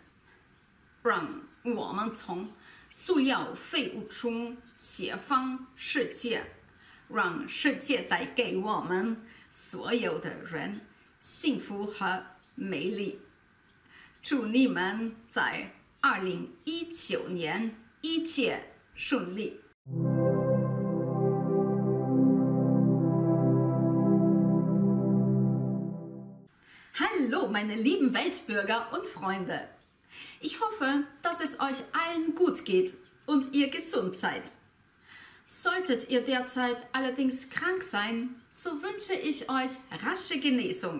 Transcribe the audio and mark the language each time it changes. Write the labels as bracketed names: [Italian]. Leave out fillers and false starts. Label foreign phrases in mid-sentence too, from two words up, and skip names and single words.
[Chinese] 让我们从塑料废物中解放世界，让世界带给我们所有的人幸福和美丽。祝你们在2019年一切顺利。 [German] Hallo, meine lieben Weltbürger und Freunde. Ich hoffe, dass es euch allen gut geht und ihr gesund seid. Solltet ihr derzeit allerdings krank sein, so wünsche ich euch rasche Genesung.